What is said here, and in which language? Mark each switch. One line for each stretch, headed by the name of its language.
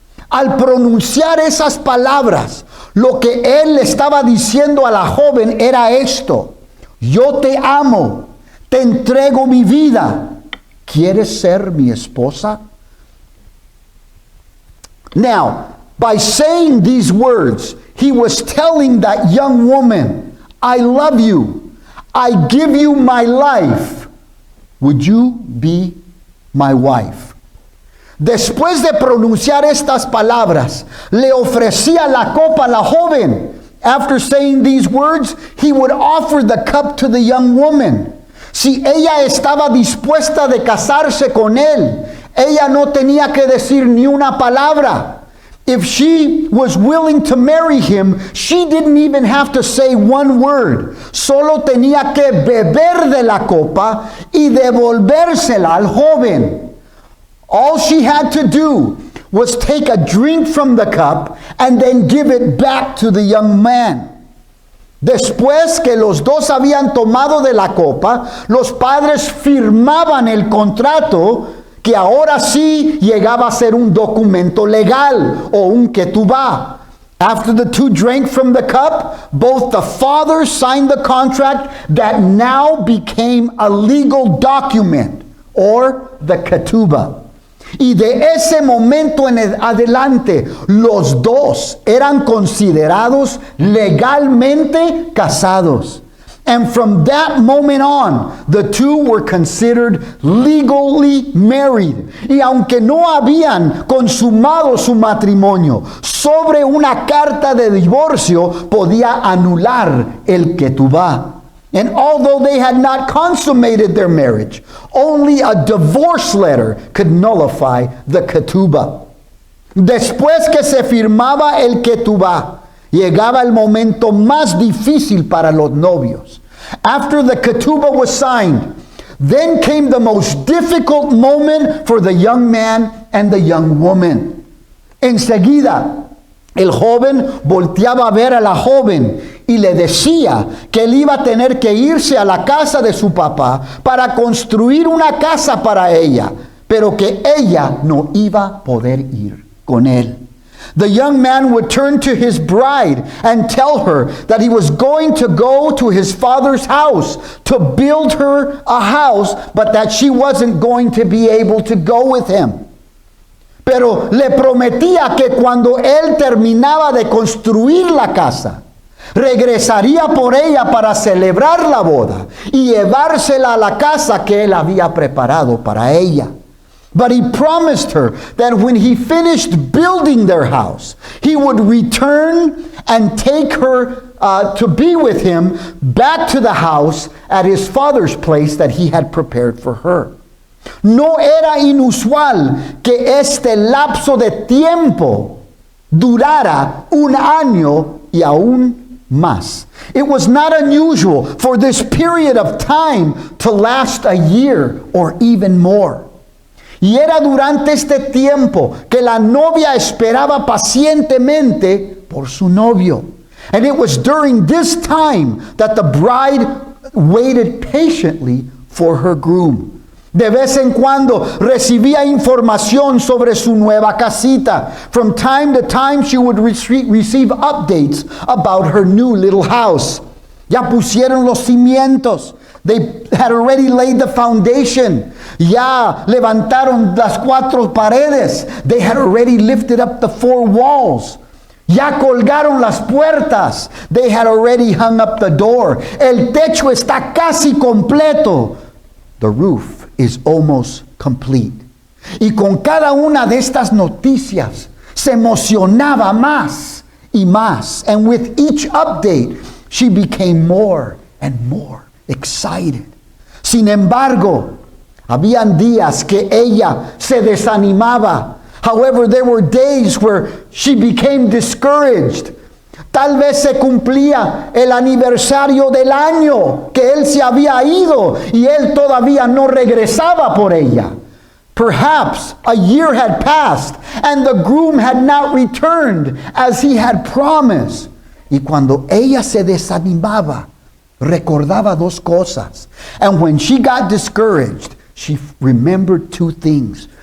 Spanish: Al pronunciar esas palabras, lo que él le estaba diciendo a la joven era esto: yo te amo, te entrego mi vida. ¿Quieres ser mi esposa?
English: Now, by saying these words, he was telling that young woman, I love you. I give you my life. Would you be my wife?
Spanish: Después de pronunciar estas palabras, le ofrecía la copa a la joven.
English: After saying these words, he would offer the cup to the young woman.
Spanish: Si ella estaba dispuesta de casarse con él, ella no tenía que decir ni una palabra.
English: If she was willing to marry him, she didn't even have to say one word.
Spanish: Solo tenía que beber de la copa y devolvérsela al joven.
English: All she had to do was take a drink from the cup and then give it back to the young man.
Spanish: Después que los dos habían tomado de la copa, los padres firmaban el contrato, que ahora sí llegaba a ser un documento legal o un ketubá.
English: After the two drank from the cup, both the fathers signed the contract that now became a legal document, or the ketubah.
Spanish: Y de ese momento en adelante, los dos eran considerados legalmente casados.
English: And from that moment on, the two were considered legally married.
Spanish: Y aunque no habían consumado su matrimonio, sobre una carta de divorcio podía anular el ketubá.
English: And although they had not consummated their marriage, only a divorce letter could nullify the ketubah.
Spanish: Después que se firmaba el ketubá, llegaba el momento más difícil para los novios.
English: After the ketubah was signed, then came the most difficult moment for the young man and the young woman.
Spanish: Enseguida, el joven volteaba a ver a la joven y le decía que él iba a tener que irse a la casa de su papá para construir una casa para ella, pero que ella no iba a poder ir con él.
English: The young man would turn to his bride and tell her that he was going to go to his father's house to build her a house, but that she wasn't going to be able to go with him.
Spanish: Pero le prometía que cuando él terminaba de construir la casa, regresaría por ella para celebrar la boda y llevársela a la casa que él había preparado para ella.
English: But he promised her that when he finished building their house, he would return and take her to be with him back to the house at his father's place that he had prepared for her.
Spanish: No era inusual que este lapso de tiempo durara un año y aún más.
English: It was not unusual for this period of time to last a year or even more.
Spanish: Y era durante este tiempo que la novia esperaba pacientemente por su novio.
English: And it was during this time that the bride waited patiently for her groom.
Spanish: De vez en cuando recibía información sobre su nueva casita.
English: From time to time she would receive updates about her new little house.
Spanish: Ya pusieron los cimientos.
English: They had already laid the foundation.
Spanish: Ya levantaron las 4 paredes.
English: They had already lifted up the 4 walls.
Spanish: Ya colgaron las puertas.
English: They had already hung up the door.
Spanish: El techo está casi completo.
English: The roof is almost complete.
Spanish: Y con cada una de estas noticias se emocionaba más y más.
English: And with each update, she became more and more excited.
Spanish: Sin embargo, habían días que ella se desanimaba.
English: However, there were days where she became discouraged.
Spanish: Tal vez se cumplía el aniversario del año que él se había ido y él todavía no regresaba por ella.
English: Perhaps a year had passed and the groom had not returned as he had promised.
Spanish: Y cuando ella se desanimaba, recordaba 2 cosas.
English: And when she got discouraged, she remembered 2 things.